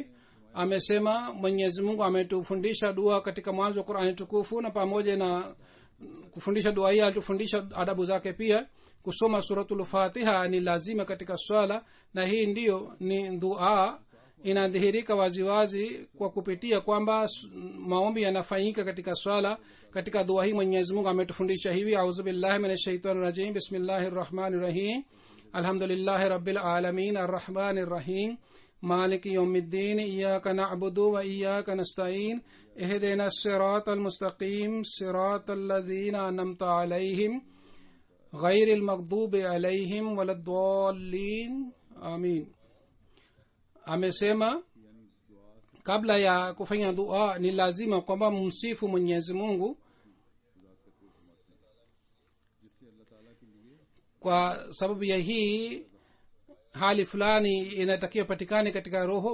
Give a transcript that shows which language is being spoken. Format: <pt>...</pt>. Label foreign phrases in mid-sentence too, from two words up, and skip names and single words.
<sw>Amesema Mwenyezi Mungu ametufundisha dua katika mwanzo wa Qur'ani tukufu, na pamoja na kufundisha dua hii alitufundisha adabu zake pia. Kusoma suratul Fatiha ni lazima katika swala, na hii ndiyo ni dua inadhihirika waziwazi kwa kupitia kwamba maombi yanafanyika katika swala. Katika dua hii Mwenyezi Mungu ametufundisha hivi:</sw> <ar>أعوذ بالله من الشيطان الرجيم، بسم الله الرحمن الرحيم، الحمد لله رب العالمين، الرحمن الرحيم، مالك يوم الدين، إياك نعبد وإياك نستعين، اهدنا الصراط المستقيم، صراط الذين أنعمت عليهم غير المغضوب عليهم ولا الضالين، آمين.</ar> <sw>Amesema kabla ya kufanya dua ni lazima kwamba msifu Mwenyezi Mungu, kwa sababu ya hii hali fulani inatakiwa patikane katika roho.</sw>